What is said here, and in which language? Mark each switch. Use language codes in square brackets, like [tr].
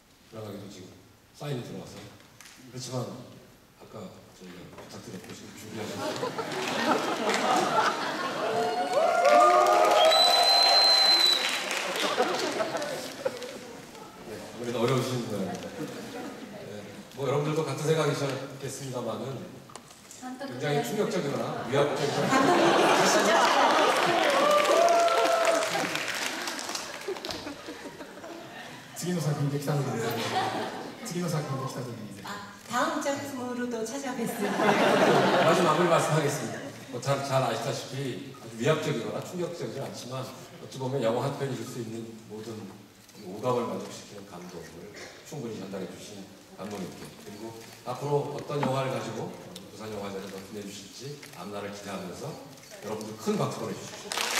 [ko] 들어가기도 지금 사인이 들어왔어요. 그렇지만 아까 저희가 부탁드렸고 지금 준비하고 네, 아무래도 어려우신 모양입니다. 네, 뭐 여러분들도 같은 생각이셨겠습니다만은 굉장히 충격적이거나 위압적이거나 [ja] 次の作品できた時に次の作品できた時にぜひ [ko] 다음 작품으로도 찾아뵀을 때 마지막을 말씀하겠습니다. 잘 아시다시피 아주 위압적이거나 충격적이지 않지만 어찌 보면 영화 한 편이 줄 수 있는 모든 오감을 만족시키는 감동을 충분히 전달해 주신 감독님께, 그리고 앞으로 어떤 영화를 가지고 부산영화제를 더 빛내주실지 앞날을 기대하면서 여러분들 큰 박수 보내주십시오.